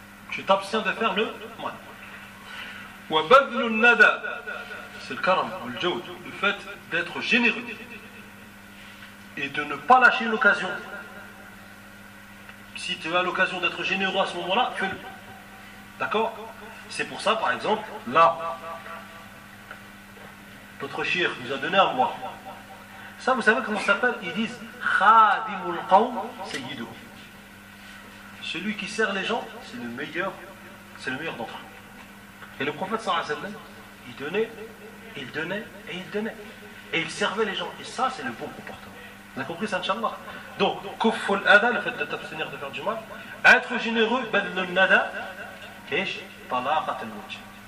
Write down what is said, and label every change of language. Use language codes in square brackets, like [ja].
[fr] Tu t'abstiens de faire le mal. [ar] وَبَذْلُ النَّدَى [fr] C'est le karam, le jawd, le fait d'être généreux et de ne pas lâcher l'occasion. Si tu as l'occasion d'être généreux à ce moment-là, fais-le. D'accord? C'est pour ça, par exemple, là, notre shir nous a donné à voir. Ça, vous savez comment ça s'appelle? Ils disent [ar] خَادِمُ الْقَوْمُ سَيِّدُ. [fr] Celui qui sert les gens, c'est le meilleur d'entre eux. Et le prophète sallallahu alayhi wa sallam, il donnait. Et il servait les gens. Et ça, c'est le bon comportement. Vous avez compris ça, inshallah? Donc, kufful adha, le fait de t'abstenir de faire du mal. Être généreux, badlun nada, et talaqat al-wajh.